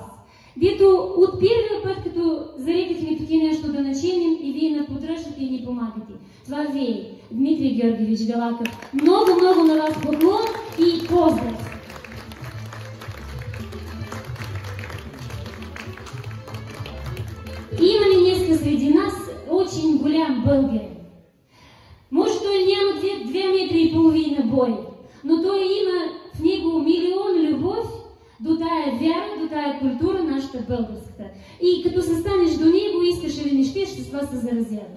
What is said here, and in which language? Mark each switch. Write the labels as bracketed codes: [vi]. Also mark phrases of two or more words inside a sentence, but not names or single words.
[bg] Дето от първия път, като заредихме тук нещо да начиним и вие не поддръждате и ни помагате. Това вие, Дмитрий Георгиевич Делаков. Много на вас поклон и поздрав! Имаме днес среди нас [ru] очень голям [bg] българин. Може той няма 2,5 метра бой, но той има в него милион любов до тая вяра, до тая култура, нашата българската. И като се станеш до него, искаш или не щеш, с това се заразяваш.